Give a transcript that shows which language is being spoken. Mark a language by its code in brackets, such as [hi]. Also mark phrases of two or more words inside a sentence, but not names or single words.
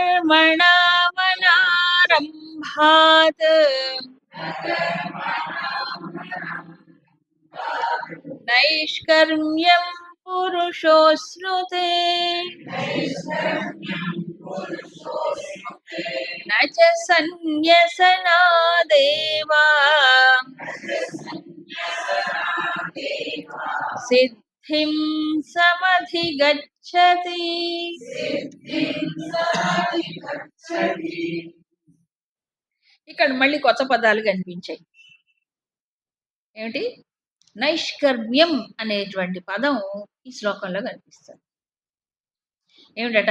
[sa] कर्मणामनारम्भात् नैष्कर्म्यं पुरुषोऽश्नुते न च सन्न्यसनादेव सिद्धिं समधिगच्छति. [te] ఇక్కడ మళ్ళీ కొత్త పదాలు కనిపించాయి. ఏమిటి? నైష్కర్మ్యం అనేటువంటి పదం ఈ శ్లోకంలో కనిపిస్తుంది. ఏమిటట?